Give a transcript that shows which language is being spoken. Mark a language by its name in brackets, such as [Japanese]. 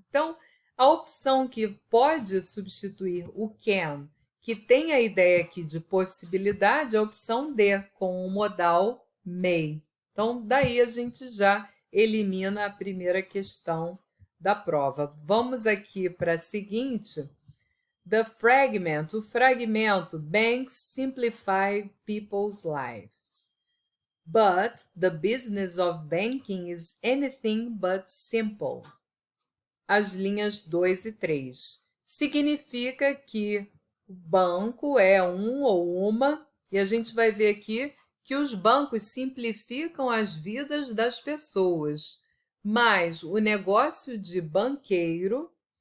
[Portuguese] Então, a opção que pode substituir o can, que tem a ideia aqui de possibilidade, é a opção D, com o modal may. Então, daí a gente já elimina a primeira questão da prova. Vamos aqui para a seguinte. [English] The fragment, [Portuguese] o fragmento. [English] Banks simplify people's lives. But the business of banking is anything but simple. [Portuguese] As linhas 2 e 3. Significa que o banco é um ou uma, e a gente vai ver aqui que os bancos simplificam as vidas das pessoas, mas o negócio de banqueiro